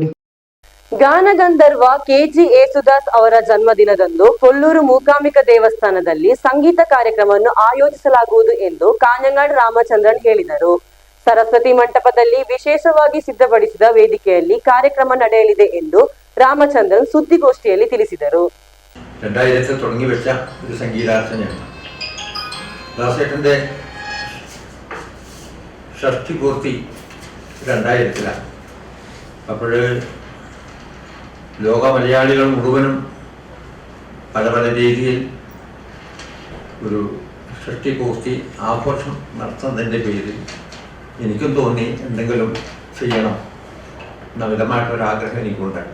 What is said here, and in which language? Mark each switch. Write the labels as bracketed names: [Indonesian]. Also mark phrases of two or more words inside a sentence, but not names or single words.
[Kannada] ಗಾನಗಂಧರ್ವ KG ಯೇಸುದಾಸ್ ಅವರ ಜನ್ಮದಿನದಂದು ಕೊಲ್ಲೂರು ಮೂಕಾಂಬಿಕಾ ದೇವಸ್ಥಾನದಲ್ಲಿ ಸಂಗೀತ ಕಾರ್ಯಕ್ರಮವನ್ನು ಆಯೋಜಿಸಲಾಗುವುದು ಎಂದು ಕಾಂಜಂಗಾಡ್ ರಾಮಚಂದ್ರನ್ ಹೇಳಿದರು. ಸರಸ್ವತಿ ಮಂಟಪದಲ್ಲಿ ವಿಶೇಷವಾಗಿ ಸಿದ್ಧಪಡಿಸಿದ ವೇದಿಕೆಯಲ್ಲಿ ಕಾರ್ಯಕ್ರಮ ನಡೆಯಲಿದೆ ಎಂದು രാമചന്ദ്രൻ സുദ്ദിഗോഷ്ഠിയിൽ ತಿಳಿಸಿದರು. [Malayalam] 2000 തുടങ്ങി വെച്ച ഒരു സംഗീതാർച്ചനയാണ്. ദാസേട്ടൻ്റെ ഷഷ്ടി പൂർത്തി 2000-ലാണ്. അപ്പോൾ ലോക മലയാളികൾ മുഴുവനും പല പല രീതിയിൽ ഒരു ഷഷ്ടി പൂർത്തി ആഘോഷം നടത്തുന്നതിൻ്റെ പേരിൽ എനിക്കും തോന്നി എന്തെങ്കിലും ചെയ്യണം എന്ന വിധമായിട്ടൊരാഗ്രഹം എനിക്കുണ്ടായി.